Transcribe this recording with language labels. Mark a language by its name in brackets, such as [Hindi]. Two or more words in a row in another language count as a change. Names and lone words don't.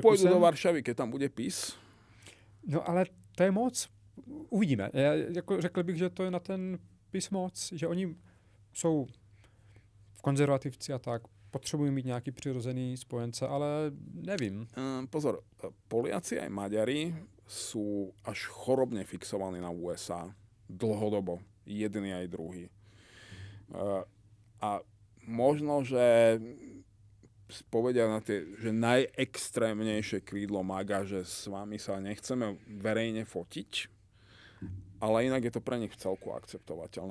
[Slovak] Pôjdu do Varšavy, keď tam bude PiS. [Czech] No ale to je moc. Uvidíme. Já jako řekl bych, že to je na ten PiS moc, že oni jsou konzervativci a tak, potřebují mít nějaký přirozený spojence, ale nevím. [Slovak] Pozor, Poliaci aj Maďari sú až chorobne fixovaní na USA. Dlhodobo. Jedný aj druhý. A možno, že povedia na tie, že najextrémnejšie krídlo MAGA, že s vami sa nechceme verejne fotiť, ale inak je to pre nich v celku akceptovateľné.